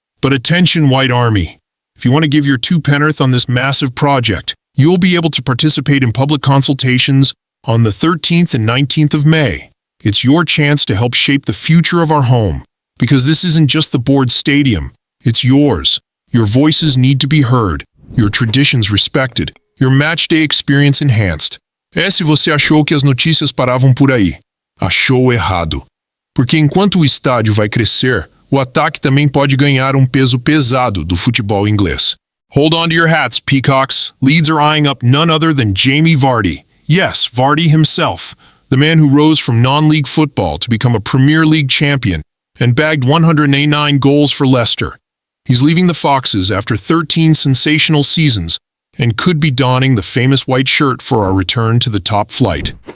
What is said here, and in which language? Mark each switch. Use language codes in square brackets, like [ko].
[en] But attention, White Army! If you want to give your two-penn'orth on this massive project, you'll be able to participate in public consultations on the 13th and 19th of May. It's your chance to help shape the future of our home, because this isn't just the board stadium, it's yours. Your voices need to be heard, your traditions respected, your matchday experience enhanced. [pt] Se você achou que as notícias paravam por aí, achou errado. Porque enquanto o estádio vai crescer, o ataque também pode ganhar peso pesado do futebol inglês. [en] Hold on to your hats, peacocks. Leeds are eyeing up none other than Jamie Vardy. Yes, Vardy himself, the man who rose from non-league football to become a Premier League champion and bagged 189 goals for Leicester. He's leaving the Foxes after 13 sensational seasons and could be donning the famous white shirt for our return to the top flight.